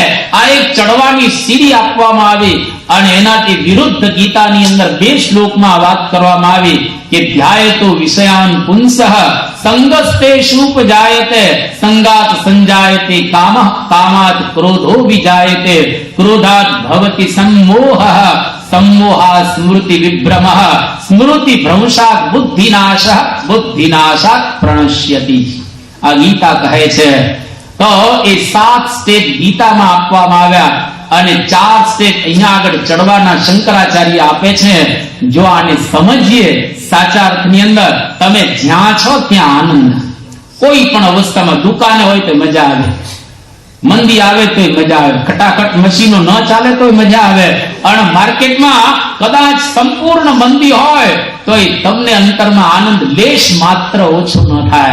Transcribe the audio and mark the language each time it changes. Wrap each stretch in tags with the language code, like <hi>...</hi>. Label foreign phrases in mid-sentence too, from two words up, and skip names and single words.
<gu>આ એક ચડવાની સીડી આપવામાં આવી અને એનાથી વિરુદ્ધ ગીતાની અંદર 2 શ્લોકમાં વાત કરવામાં આવી કે</gu> <sa>ध्यायतो विषयान पुंसः संगस्ते शुपजायते संगात संजायते कामः कामात क्रोधो विजायते क्रोधात भवति सम्मोहः सम्मोहा स्मृति विभ्रमः स्मृति भ्रंशात् बुद्धिनाशः बुद्धिनाशात् प्रणश्यति.</sa> <gu>આ ગીતા કહે છે. તો એ 7 સ્ટેપ ગીતામાં આપવામાં આવ્યા અને 4 સ્ટેપ અહીંયા આગળ ચડવાના શંકરાચાર્ય આપે છે. જો આને સમજીએ સાચા અર્થની અંદર, તમે જ્યાં છો ત્યાં આનંદ. કોઈ પણ અવસ્થામાં દુકાને હોય તો મજા આવે, મંદી આવે તો મજા આવે, ખટાખટ મશીનો ન ચાલે તો મજા આવે, અને માર્કેટમાં કદાચ સંપૂર્ણ મંદી હોય તો તમને અંતરમાં આનંદ લેશ માત્ર ઓછો ન થાય.</gu>